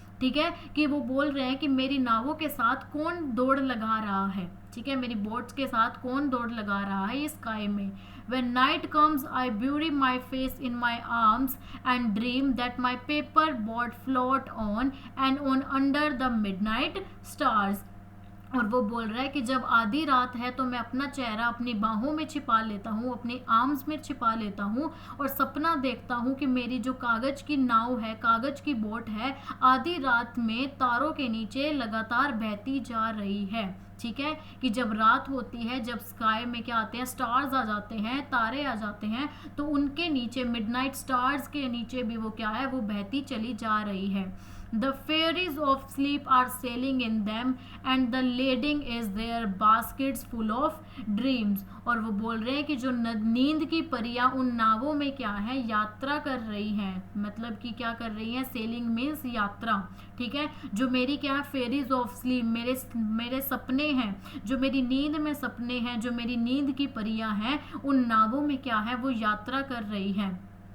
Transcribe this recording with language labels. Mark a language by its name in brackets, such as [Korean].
[Hindi] ठीक है, कि वो बोल रहे हैं कि मेरी नावों के साथ कौन दौड़ लगा रहा है, ठीक है, मेरी बोट्स के साथ कौन दौड़ लगा रहा है इस स्काई में। [English] When night comes, I bury my face in my arms and dream that my paper boat float on and on under the midnight stars। [Hindi] और वो बोल रहा है कि जब आधी रात है तो मैं अपना चेहरा अपनी बाहों में छिपा लेता हूँ, अपने आर्म्स में छिपा लेता हूँ और सपना देखता हूँ कि मेरी जो कागज की नाव है, कागज की बोट है, आधी रात में तारों के नीचे लगातार बहती जा रही है। ठीक है, कि जब रात होती है, जब स्काई में क्या आते हैं, स्टार्स आ जाते हैं, तारे आ जाते हैं, तो उनके नीचे, मिडनाइट स्टार्स के नीचे भी वो क्या है, वो बहती चली जा रही है। [English] The fairies of sleep are sailing in them and the lading is their baskets full of dreams। [Hindi] और वो बोल रहे हैं कि जो नींद की परियां उन नावों में क्या है, यात्रा कर रही हैं। मतलब कि क्या कर रही हैं? सेलिंग मीन्स यात्रा। ठीक है, जो मेरी क्या है, फेरीज ऑफ स्लीप, मेरे सपने हैं, जो मेरी नींद में सपने हैं, जो मेरी नींद की परियां हैं, उन नावों में क्या है, वो यात्रा कर रही हैं।